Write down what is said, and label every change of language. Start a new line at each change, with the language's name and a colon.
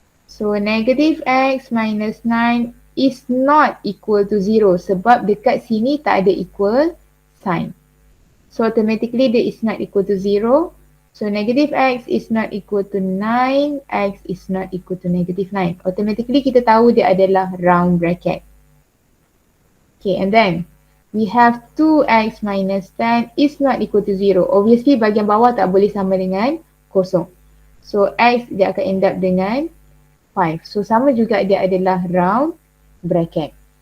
English: So negative x minus 9 is not equal to 0
Malay: sebab dekat sini tak ada equal sign.
English: So automatically dia is not equal to 0. So negative x is not equal to 9, x is not equal to negative 9.
Malay: Automatically kita tahu dia adalah round bracket.
English: Okay, and then we have 2x minus 10 is not equal to 0.
Malay: Obviously bahagian bawah tak boleh sama dengan kosong. So x dia akan end up dengan 5. So sama juga dia adalah round bracket.